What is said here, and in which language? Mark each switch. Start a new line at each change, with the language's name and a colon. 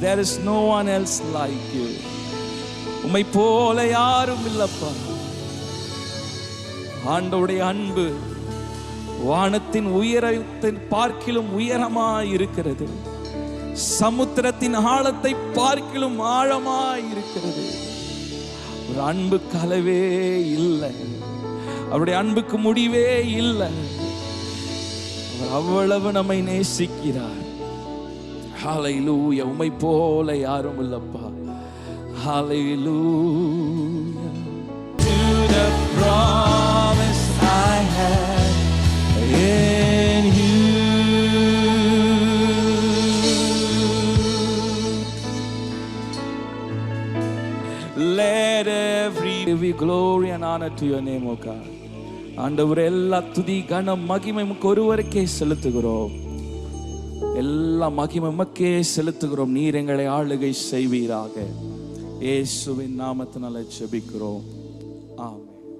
English: There is no one else like you.
Tamil: உம்மை போல யாரும் இல்லப்பா. ஆண்டவருடைய அன்பு வானத்தின் உயரத்தின் பார்க்கிலும் உயரமாய் இருக்கிறது, சமுத்திரத்தின் ஆழத்தை பார்க்கிலும் ஆழமாய் இருக்கிறது. ஒரு அன்புக்கு அளவே இல்லை, அவருடைய அன்புக்கு முடிவே இல்லை. அவர் அவ்வளவு நம்மை நேசிக்கிறார். ஹல்லேலூயா. உம்மை போல யாரும் இல்லப்பா. ஹல்லேலூயா.
English: To the promise I have in you. Let every glory and honor to your name, O God.
Tamil: ஆண்டவரே, எல்லா துதி கன மகிமை உமக்கு ஒருவருக்கே செலுத்துகிறோம். எல்லா மகிமை உமக்கே செலுத்துகிறோம். நீர் எங்களை ஆளுகை செய்வீராக. இயேசுவின் நாமத்தினால ஜெபிக்கிறோம். ஆமென்.